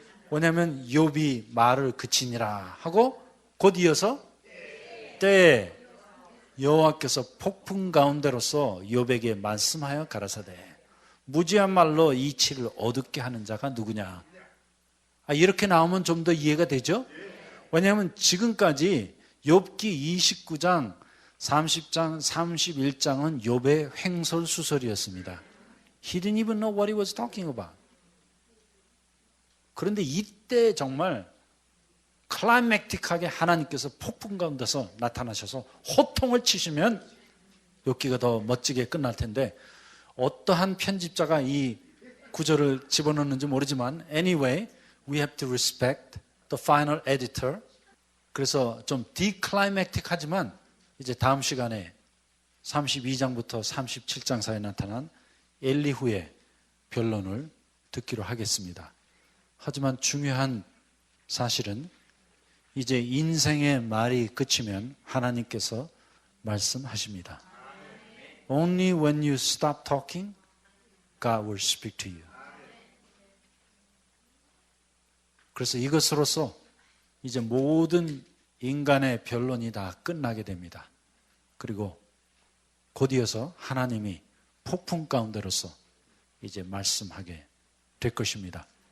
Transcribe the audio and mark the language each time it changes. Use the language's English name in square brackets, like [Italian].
[Korean] 왜냐하면 욥이 말을 그치니라 하고 곧 이어서 때에 여호와께서 폭풍 가운데로서 욥에게 말씀하여 가라사대 무지한 말로 이치를 어둡게 하는 자가 누구냐. 이렇게 나오면 좀 더 이해가 되죠? 왜냐하면 지금까지 욥기 29장, 30장, 31장은 욥의 횡설수설이었습니다. [English] He didn't even know what he was talking about. [Korean] 그런데 이때 정말 클라이맥틱하게 하나님께서 폭풍 가운데서 나타나셔서 호통을 치시면 욥기가 더 멋지게 끝날 텐데 어떠한 편집자가 이 구절을 집어넣는지 모르지만 [English] anyway, we have to respect the final editor. [Korean] 그래서 좀 디클라이맥틱하지만 이제 다음 시간에 32장부터 37장 사이에 나타난 엘리후의 변론을 듣기로 하겠습니다. 하지만 중요한 사실은 이제 인생의 말이 그치면 하나님께서 말씀하십니다. [English] Only when you stop talking, God will speak to you. [Korean] 그래서 이것으로서 이제 모든 인간의 변론이 다 끝나게 됩니다. 그리고 곧 이어서 하나님이 폭풍 가운데로서 이제 말씀하게 될 것입니다.